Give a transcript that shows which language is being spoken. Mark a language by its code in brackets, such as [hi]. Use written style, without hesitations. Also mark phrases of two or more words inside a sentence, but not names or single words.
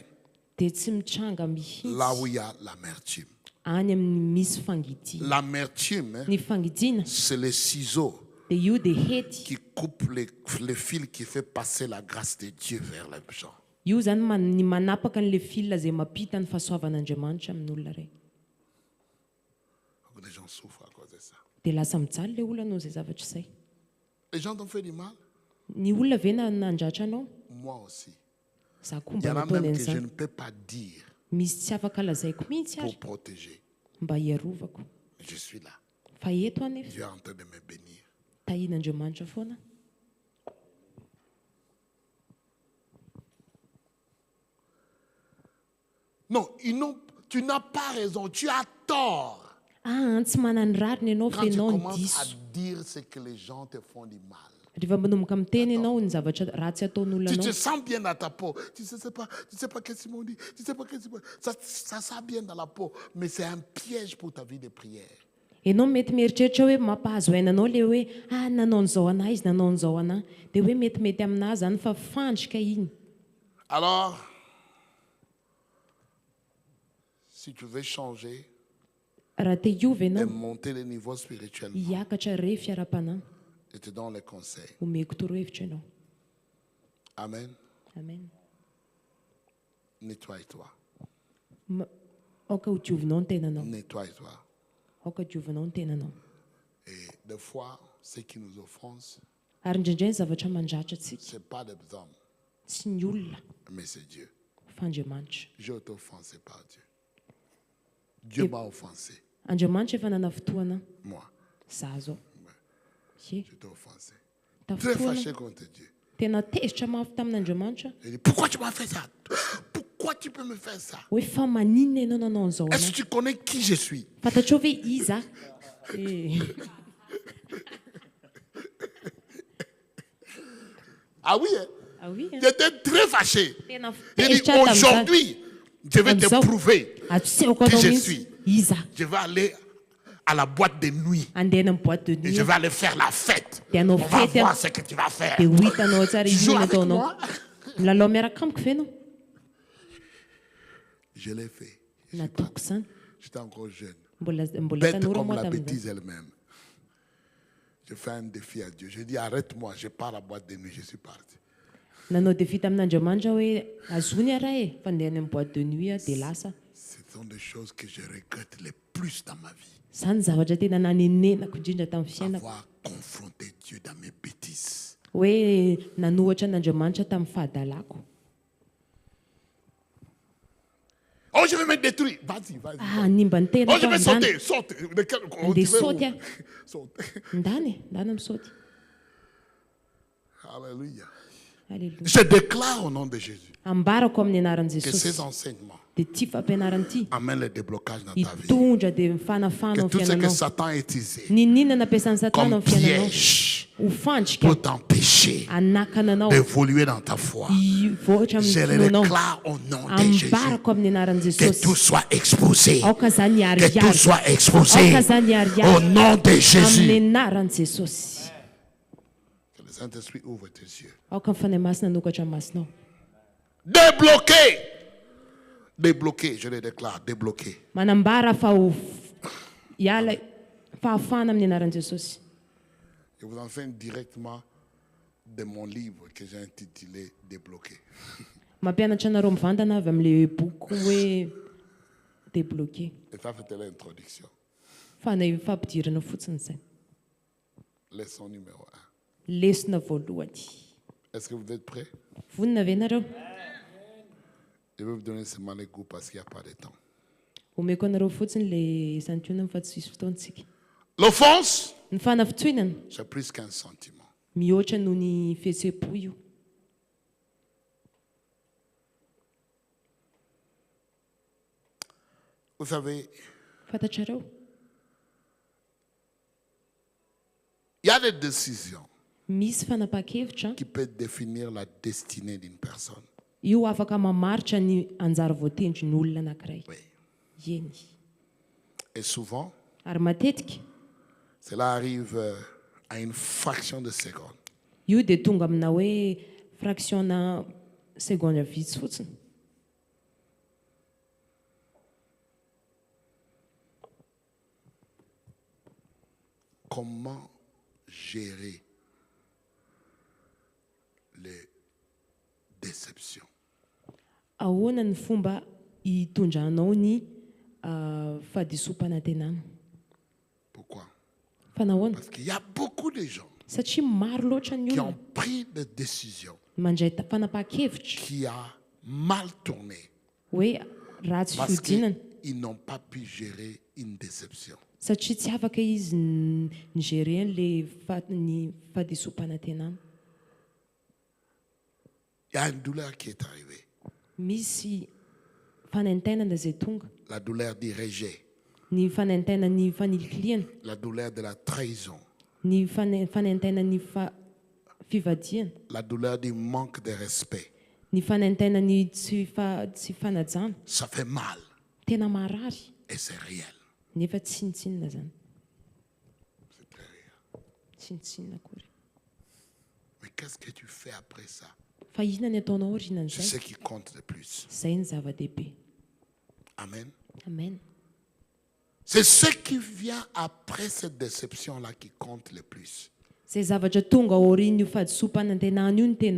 [mg] dia tsy mitranga là mihitsy [fr] où il y a l'amertume. [mg] any amin'ny misy fangidiana. [fr] L'amertume, hein, [mg] Ny fangidiana [fr] c'est les ciseaux [mg] dia io dia hety. [fr] qui coupent les fils qui fait passer la grâce de Dieu vers les gens. [mg] Io zany ny manapaka n'ilay fil izay mampita ny fahasoavan'Andriamanitra amin'olona iray. [fr] Les gens souffrent à cause de ça. [mg] Dia lasa mijaly ilay olona noho izay zavatra izay. [fr] Les gens t'ont fait du mal. [mg] Ny olona ve nandratra anao? [fr] Moi aussi. [mg] Za koa [fr] Il y [mg] mba [fr] en a [mg] nataony [fr] même que je [mg] an'izany. [fr] ne peux pas dire [mg] Misy tsy afaka lazaiko mihitsy [fr] pour [mg] ary [fr] protéger. [mg] mba hiarovako. [fr] Je suis là. [mg] Fa eto anefa [fr] Dieu est en train de me bénir. [mg] tahian'Andriamanitra foana. [fr] Non, tu n'as pas raison. Tu as tort. [mg] Ah, tsy manany rariny ianao fa [fr] Quand tu [mg] ianao ny [fr] commences à [mg] diso. [fr] dire ce que les gens te font du mal. [mg] Rehefa manomboka miteny ianao ny zavatra ratsy ataon'olona [fr] Tu te [mg] anao, [fr] sens bien dans ta peau. Tu ne sais pas qu'est-ce qu'ils m'ont dit. Tu sais pas qu'est-ce qu'ils m'ont dit. Ça sent bien dans la peau. Mais c'est un piège pour ta vie de prière. [mg] ianao mety mieritreritra hoe mampahazo ainanao le hoe nanao an'izao anahy izy nanao an'izao anahy, dia hoe metimety aminahy zany fa fandrika iny. [fr] Alors, si tu veux changer [mg] Raha te hiova [fr] et [mg] ianao [fr] monter le niveau spirituellement, [mg] hiakatra re fiara-panahy, [fr] je te donne les conseils. [mg] omeko torohevitra ianao. Amen. Amen. [fr] Nettoie-toi. [mg] Aoka ho diovinao ny tenanao. [fr] Nettoie-toi. [mg] Aoka diovinao ny tenanao. [fr] Et des fois, ce qui nous offense, [mg] Ary indraindray ny zavatra mandratra antsika [fr] ce n'est pas des hommes, [mg] tsy ny olona [fr] mais c'est Dieu. [mg] fa Andriamanitra. [fr] J'ai été offensé par Dieu. Dieu m'a offensé. [mg] Andriamanitra efa nana fotoana [fr] Moi, [mg] za zao. [fr] j'étais offensé. [mg] Ta [fr] Très [mg] fotoana [fr] fâché contre Dieu. [mg] tena tezitra mafy tamin'Andriamanitra. [fr] J'ai dit, pourquoi tu m'as fait ça? Pourquoi tu peux me faire ça? [mg] Hoe fa maninona ianao nanao an'izao [fr] Est-ce [mg] anao? [fr] que tu connais qui je suis? [mg] Fantatrao ve iza? Eh. [fr] Ah oui, hein? Ah oui, hein? J'étais très fâché. [mg] Tena [fr] J'ai dit, [mg] tezitra tamin'izany. [fr] aujourd'hui, je vais te [mg] Am'izao, [fr] prouver [mg] atosehako [fr] qui [mg] anao [fr] je [mg] mihitsy [fr] suis. [mg] iza. [fr] Je vais aller à la boîte de nuit [mg] Andeha amin'ny [fr] boîte de et [mg] nuit [fr] je vais aller faire la fête. [mg] dia hanao [fr] On va [mg] fety [fr] voir [mg] aho. [fr] ce que tu vas faire. [mg] Dia ho hitanao tsara [fr] Tu joues [mg] inona [fr] avec [mg] ataonao. [fr] moi? [mg] Milalao miaraka amiko ve ianao? [fr] Je l'ai fait. [mg] Nataoko izany. [fr] J'étais encore jeune. [mg] Mbola [fr] Bête [mg] tanora [fr] comme [mg] moa [fr] la [mg] tamin'izany. [fr] bêtise elle-même. Je fais un défi à Dieu. Je dis, arrête-moi, je pars à la boîte de nuit, je suis parti. [mg] Nanao défi tamin'Andriamanitra hoe azony ara e fa andeha any amin'ny [fr] boîte de nuit [mg] dia lasa. [fr] Ce sont des choses que je regrette le plus dans ma vie. [mg] Izany zavatra tena nanenenako indrindra tamin'ny fiainako. [fr] Avoir confronté Dieu dans mes bêtises. [mg] Hoe nanohatra an'Andriamanitra tamin'ny fahadalako. [fr] Oh, je vais me détruire. Vas-y, vas-y. [mg] Ah, nimba ny tena [fr] Oh, je [mg] tao [fr] vais [mg] andany. [fr] sauter. Saute. [mg] Andeha [fr] Tu veux saute où? ah. Saute. [mg] Ndany misaoty. Alléluia. Alléluia. [fr] Je déclare au nom de Jésus [mg] Ambarako amin'ny anaran'i [fr] que ces [mg] Jesosy [fr] enseignements [mg] dia ity fampianarana ity [fr] amènent le déblocage dans ta vie. [mg] hitondra dia mifanafana [fr] Que [mg] amin'ny [fr] tout ce que [mg] fiainanao. [fr] Satan a utilisé [mg] Ninona nampiasan'ny Satana [fr] comme [mg] amin'ny fiainanao [fr] piège [mg] ho fandrika [fr] pour t'empêcher [mg] hanakana anao [fr] d'évoluer dans ta foi, [mg] hivoatra [fr] je [mg] amin'ny [fr] le [mg] finoanao. [fr] déclare au nom de Jésus. [mg] Ambarako amin'ny anaran'i [fr] Que [mg] Jesosy. [fr] tout soit exposé. [mg] Aoka izany [fr] Que tout [mg] hiariary. [fr] soit exposé [mg] Aoka izany [fr] au [mg] hiariary [fr] nom de [mg] amin'ny [fr] Jésus. [mg] anaran'i Jesosy. [fr] Que le Saint-Esprit ouvre tes yeux. [mg] Aoka ny fanahy masina hanokatra ny masonao. [fr] Débloqué. Débloqué, je le déclare, débloqué. [mg] Manambara fa ho hiala fahafana amin'ny anaran'i Jesosy. [fr] Je vous enseigne directement de mon livre que j'ai intitulé Débloqué. [mg] Mampianatra anareo mivantana avy amin'ilay boky hoe débloqué. [fr] Et ça, c'était l'introduction. [mg] Fa na fampidirana fotsiny izay. [fr] Leçon numéro 1. [mg] Lesona voalohany. [fr] Est-ce que vous êtes prêts? [mg] Vonona ve nareo? [fr] Je vais vous donner seulement les goûts parce qu'il n'y a pas de temps. [mg] Omeko anareo fotsiny ilay santionana fa tsy misy fotoantsika. [fr] L'offense, [mg] Ny fanafitsoinana [fr] c'est plus qu'un sentiment. [mg] mihoatra noho ny fihetsem-po io. [fr] Vous savez, [mg] Fantatrareo? [fr] il y a des décisions [mg] Misy fanapa-kevitra [fr] qui peuvent définir la destinée d'une personne. [mg] io afaka mamaritra ny anjara voatendrin'olona anankiray. [fr] Oui. [mg] Eny. [fr] Et souvent, [mg] Ary matetika [fr] cela arrive à une fraction de seconde. [mg] io dia tonga amina hoe [fr] fractionna seconde [mg] vitsy fotsiny. [fr] Comment gérer les déceptions? [mg] Ahoana ny fomba hitondranao ny fahadisom-panantenana? [fr] Pourquoi? [mg] Fa nahoana? [fr] Parce qu'il y a beaucoup de gens [mg] Satria maro loatra ny [fr] qui [mg] olona [fr] ont pris des décisions [mg] mandray fanapa-kevitra [fr] qui a mal tourné [mg] hoe ratsy [fr] parce [mg] fiodinana [fr] qu'ils n'ont pas pu gérer une déception. [mg] satria tsy afaka izy nigérer ny fahadisom-panantenana. [fr] Il y a une douleur qui est arrivée. [mg] Misy fanaintainana izay tonga, [fr] La douleur du rejet, [mg] ny fanaintainany fanilikiliana, [fr] la douleur de la trahison, [mg] ny fanaintainany fivadiana, [fr] la douleur du manque de respect. [mg] ny fanaintainany tsy fanajana. [fr] Ça fait mal [mg] Tena marary [fr] et c'est réel. [mg] nefa tsinitsinina zany. [fr] C'est très réel. [mg] Tsinitsinina akory. [fr] Mais qu'est-ce que tu fais après ça? [mg] Fa inona ny ataonao [fr] C'est [mg] aorianan'izay? [fr] ce qui compte le plus. [mg] Izay ny zava-dehibe. Amen. Amen. [fr] C'est ce qui vient après cette déception-là qui compte le plus. [mg] Zay zavatra tonga aorian'io fahadisom-panantenana io ny tena